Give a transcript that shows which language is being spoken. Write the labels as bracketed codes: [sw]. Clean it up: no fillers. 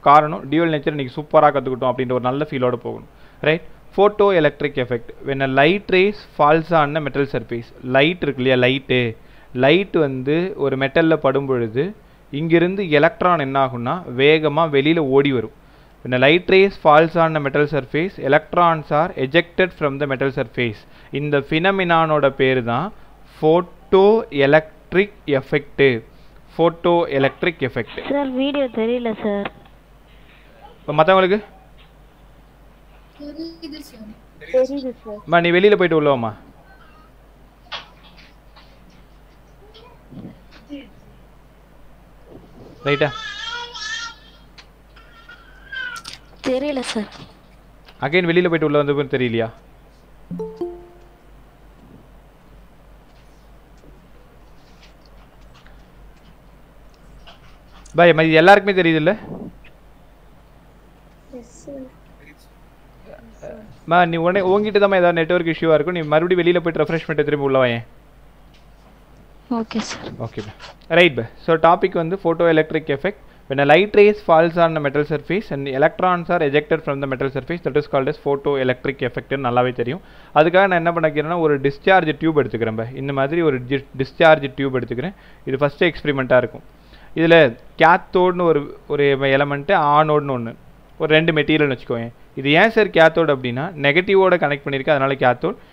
[ta] காரணம் dual nature இன்றைக்கி சூப்பராக கற்றுக்கிட்டோம் அப்படின்ற ஒரு நல்ல ஃபீலோடு போகணும், right. [en] Photoelectric effect. When a light rays falls on a metal surface. [ta] Light இருக்கு இல்லையா, லைட்டு வந்து ஒரு மெட்டலில் படும் பொழுது இங்கிருந்து எலக்ட்ரான் என்ன ஆகும்னா வேகமாக வெளியில் ஓடி வரும். [en] When a light rays falls on a metal surface, electrons are ejected from the metal surface. [ta] இந்த phenomenon பேர் தான் photo electric effect. [en] photo electric effect. [ta] Sir video தெரியல சார். இப்போ மற்றவங்களுக்கு தெரியுது சார். நீ வெளியில் போயிட்டு உள்ளவாமா. ரைட்டா, தெரியல சார். அகைன் வெளியில் போயிட்டு உள்ள வந்து தெரியலையா? பாய் இது எல்லாருக்குமே தெரியுது இல்லை? நீ உடனே உங்ககிட்ட தான் ஏதாவது நெட்வொர்க் இஷ்யூவாக இருக்கும். நீ மறுபடியும் வெளியில் போய்ட்டு ரெஃப்ரெஷ் பண்ணிட்டு திரும்பி உள்ளவாயேன். [en] Okay sir. Okay right bye. So topic வந்து photoelectric effect. When a light rays falls on a metal surface and the electrons are ejected from the metal surface, that is called as photoelectric effect. [ta] நல்லாவே தெரியும். அதுக்காக நான் என்ன பண்ணிக்கிறேன்னா ஒரு discharge tube எடுத்துக்கிறேன். இந்த மாதிரி ஒரு டிஸ்சார்ஜ் டியூப் எடுத்துக்கிறேன். இது ஃபஸ்ட்டு எக்ஸ்பெரிமெண்ட்டாக இருக்கும். இதில் கேத்தோட்னு ஒரு எலமெண்ட்டு, ஆனோட்னு ஒன்று, ஒரு 2 மெட்டீரியல்னு வச்சுக்கோங்க. இது ஏன் சார் கேத்தோடு அப்படின்னா நெகட்டிவோட கனெக்ட் பண்ணியிருக்கு, அதனால் கேத்தோட்.